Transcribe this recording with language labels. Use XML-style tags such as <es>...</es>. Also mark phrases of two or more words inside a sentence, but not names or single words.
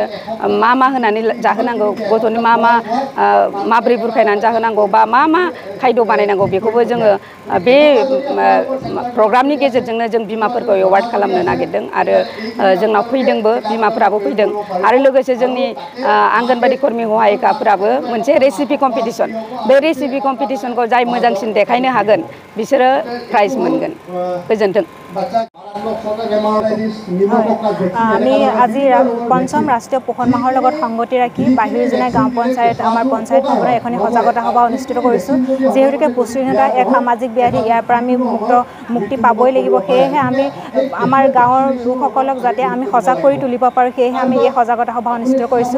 <brx>मा होनानै जाहोनांगौ, गथ'नो माबोरै बुरखायनानै जाहोनांगौ बा मा खायद' बानायनांगौ बेखौबो जोङो बे प्रग्रामनि गेजेरजोंनो जों बिमाफोरखौ एवार्ड खालामनो नागिरदों आरो जोंनाव फैदोंबो, बिमाफोराबो फैदों आरो लोगोसे जोंनि आंगनबादि कर्मि सहायिकाफोराबो मोनसे</brx> <en>recipe competition,</en> <brx>बे रेसिपि कम्पिटिसनखौ जाय मोजांसिन देखायनो हागोन बिसोरो प्राइज मोनगोन। गोजोन्थों।</brx> <as>আমি আজি পঞ্চম ৰাষ্ট্ৰীয় পোষণ মাহৰ লগত সংগতি ৰাখি বাহিৰ জুনাই গাঁও পঞ্চায়ত আমাৰ পঞ্চায়ত ভৱনত এখন সজাগতা সভা অনুষ্ঠিত কৰিছোঁ। যিহেতুকে পুষ্টিহীনতা এক সামাজিক ব্যাধি, ইয়াৰ পৰা আমি মুক্তি পাবই লাগিব। সেয়েহে আমি আমাৰ গাঁৱৰ লোকসকলক যাতে আমি সজাগ কৰি তুলিব পাৰোঁ, সেয়েহে আমি এই সজাগতা সভা অনুষ্ঠিত কৰিছোঁ।</as>